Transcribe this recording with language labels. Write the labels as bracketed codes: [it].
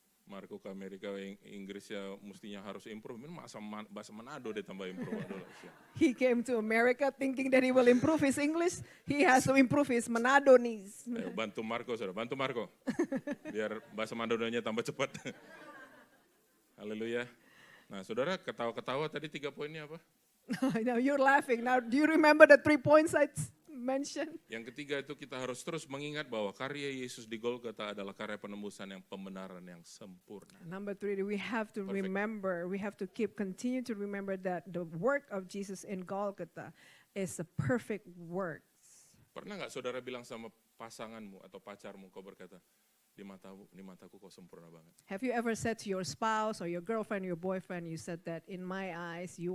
[id] Marco ke Amerika, Inggris ya mestinya harus improve. Ini bahasa Manado dia tambah improve. Aduh, [en] He came to America thinking that he will improve his English. He has to improve his Manadonese. [id] Ayo, bantu Marco, saudara. Bantu Marco. Biar bahasa Manadonya tambah cepat. Haleluya. Nah, saudara ketawa-ketawa tadi 3 poinnya apa? [en] Now you're laughing. Now do you remember the 3 points I mentioned? [id] Yang ketiga itu kita harus terus mengingat bahwa karya Yesus di Golgota adalah karya penembusan yang pembenaran yang sempurna. [en] Number 3, we have to Perfect. remember, we have to continue to remember that the work of Jesus in Golgotha is a perfect work. [id] Pernah nggak saudara bilang sama pasanganmu atau pacarmu, kau berkata, di mataku kau sempurna banget. [en] Have you ever said to your spouse or your girlfriend, your boyfriend, you said that in my eyes you